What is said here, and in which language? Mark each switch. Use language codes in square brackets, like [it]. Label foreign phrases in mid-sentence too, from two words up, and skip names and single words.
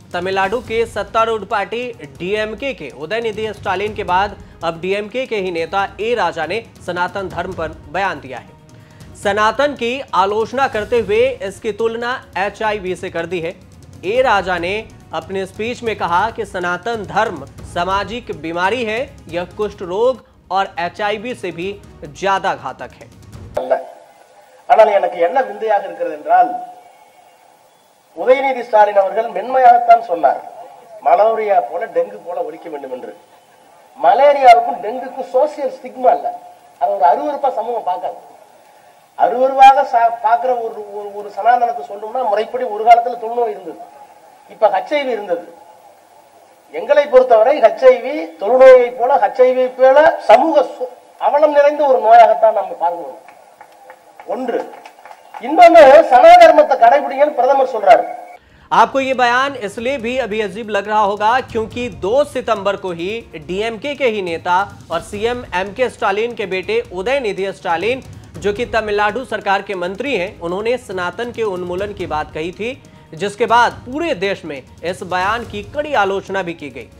[hi] तमिलनाडु के सत्तारूढ़ पार्टी डीएमके के उदयनिधि स्टालिन के बाद अब डीएमके के ही नेता ए राजा ने सनातन धर्म पर बयान दिया है। सनातन की आलोचना करते हुए इसकी तुलना HIV से कर दी है। ए राजा ने अपने स्पीच में कहा कि सनातन धर्म सामाजिक बीमारी है, यह कुष्ठ रोग और HIV से भी ज्यादा घातक है। [ta] ஆனால் எனக்கு என்ன விந்தையாக இருக்கிறது என்றால் உதயநிதி ஸ்டாலின் அவர்கள் மென்மையாகத்தான் சொன்னார், மலேரியா போல டெங்கு போல ஒழிக்க வேண்டும் என்று. மலேரியாவுக்கும் டெங்குக்கும் [en] social stigma [ta] இல்ல, அது ஒரு அருவருப்பா சமூகம் பார்க்காது. அருவருவாக பார்க்கிற ஒரு சனாதனத்தை சொல்லணும்னா முறைப்படி ஒரு காலத்துல தொழுநோய் இருந்தது, இப்ப HIV இருந்தது. எங்களை பொறுத்தவரை HIV தொழுநோயை போல HIV போல சமூக அவலம் நிறைந்த ஒரு நோயாகத்தான் நம்ம பார்க்கிறோம். ஒன்று இன்னொன்னு சனாதனத்தை கடைபிடிங்கன்னு பிரதமர் சொல்றாரு। [hi] आपको ये बयान इसलिए भी अभी अजीब लग रहा होगा क्योंकि 2 सितंबर को ही डीएमके के ही नेता और सीएम MK स्टालिन के बेटे उदयनिधि स्टालिन, जो कि तमिलनाडु सरकार के मंत्री हैं, उन्होंने सनातन के उन्मूलन की बात कही थी, जिसके बाद पूरे देश में इस बयान की कड़ी आलोचना भी की गई।